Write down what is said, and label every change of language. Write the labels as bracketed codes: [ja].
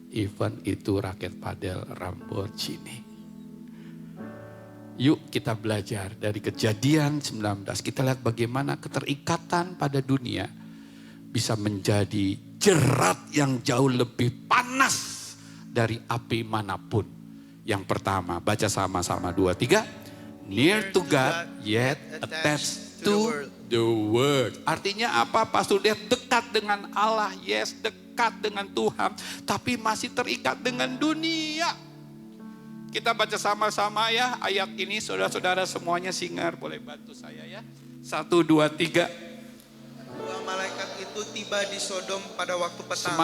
[id] Even itu raket padel Lamborghini. Yuk kita belajar dari Kejadian 19. Kita lihat bagaimana keterikatan pada dunia bisa menjadi jerat yang jauh lebih panas dari api manapun. Yang pertama, baca sama-sama 2, 3. [en] Near to God yet attached to the word. [id] Artinya apa? Pastor dia dekat dengan Allah, yes, dekat dengan Tuhan, tapi masih terikat dengan dunia. Kita baca sama-sama ya ayat ini, saudara-saudara semuanya singar, boleh bantu saya ya. 1, 2, 3. Dua malaikat itu tiba di Sodom pada waktu petang.